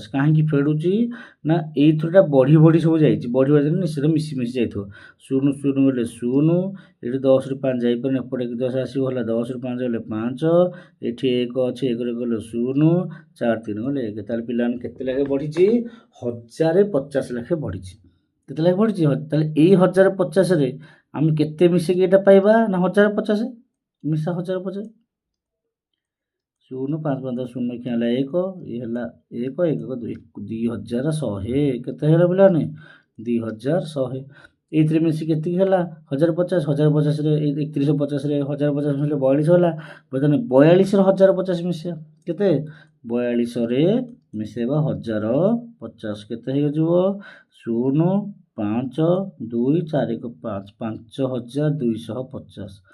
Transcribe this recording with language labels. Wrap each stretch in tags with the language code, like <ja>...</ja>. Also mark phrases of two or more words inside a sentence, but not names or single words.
<or>କାହିଁକି ଫେଡୁଛି ନା ଏଇଥରଟା ବଢି ବଢି ସବୁ ଯାଇଛି ବଢି ବଢି ନିଶ୍ଚିତ ମିଶି ମିଶି ଯାଇଥିବ 0 0 ଗଲେ 0 ଏଠି 10 ରୁ 5 ଯାଇପାରୁନି ଏପଟେ 10 ଆସିବ ହେଲା 10 ରୁ 5 ଗଲେ 5 ଏଠି 1 ଅଛି 1 ରେ ଗଲେ 0 4 3 ଗଲେ 1 ତାହେଲେ ପିଲାମାନେ କେତେ ଲେଖେ ବଢିଛି 1050 ଲେଖେ ବଢିଛି କେତେ ଲେଖେ ବଢିଛି ତାହେଲେ ଏଇ 1050 ରେ ଆମେ କେତେ ମିଶିକି ଏଟା ପାଇବା ନା 1050 ମିଶା 1050 0 5 5 10 0</or> <hi>क्या है</hi> <or>1</or> <hi>ये है</hi> <or>1 1 2 2100 କେତେ ହେଲା ପିଲାମାନେ 2100 ଏଇଥିରେ ମିଶି କେତିକି ହେଲା 1050 1050 ରେ 3150 ରେ 1050 ମିଶିଲେ 42 ହେଲା ବର୍ତ୍ତମାନ 42 ରେ 1050 ମିଶିବା କେତେ 42 ରେ ମିଶେଇବା 1050 କେତେ ହେଇଯିବ 0 5 2 4 1 5 5250</or>